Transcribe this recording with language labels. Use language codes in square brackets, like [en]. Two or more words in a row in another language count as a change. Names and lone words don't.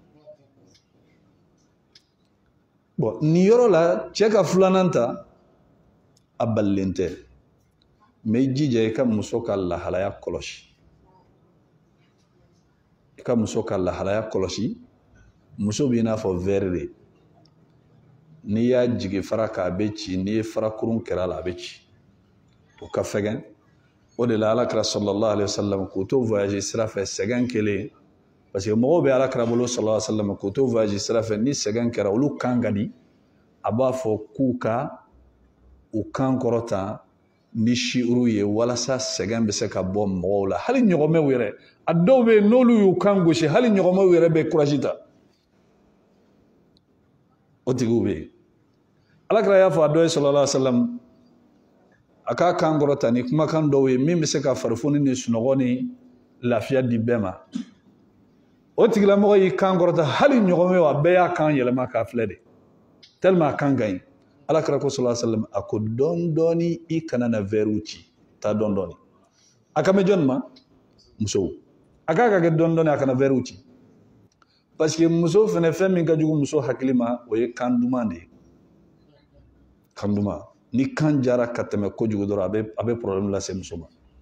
[bm] bon nin yɔrɔ la cɛ ka filanan ta a balilen tɛ mais i jija i ka muso ka lahalaya kɔlɔsi i ka muso ka lahalaya kɔlɔsi muso b'i n'a fɔ verre de n'i y'a jigi fara k'a bɛ ci n'i ye fara kurun kɛra la a bɛ ci o ka fɛgɛn o de la alakira [ar] صلى الله عليه وسلم [bm] k'o to voyage sira fɛ sɛgɛn kelen parce que mɔgɔw bɛ alakira bolo [ar] صلى الله عليه وسلم [bm] k'o to voyage sira fɛ ni sɛgɛn kɛra olu kan ka di a b'a fɔ k'u ka u kan kɔrɔta ni shiuru ye walasa sɛgɛn bɛ se ka bɔ mɔgɔw la hali ɲɔgɔmɛw yɛrɛ a dɔw bɛ yen n'olu y'u kan gosi hali ɲɔgɔmɛw yɛrɛ bɛ courage ta o tigiw bɛ yen alakira y'a fɔ a dɔ ye [ar] صلى الله عليه وسلم [bm] a k'a kan kɔrɔta ni kumakan dɔw ye min bɛ se ka farifoni ni sunɔgɔ ni lafiya di bɛɛ ma o tigilamɔgɔ y'i kan kɔrɔta hali ɲɔgɔmɛw a bɛɛ y'a kan yɛlɛma k'a filɛ de tellement a kan ka ɲi alakira ko [ar] صلى الله عليه وسلم [bm] a ko dɔɔni dɔɔni i kana na verre ci taa dɔɔni dɔɔni a ka mɛn jɔnni ma musow a k'a ka kɛ dɔɔni dɔɔni a kana verre ci parce que muso fana fɛn min ka jugu muso hakili ma o ye kan duman de ye kan duman ni kan jara ka tɛmɛ kojugu dɔrɔn a bɛ problème lase muso ma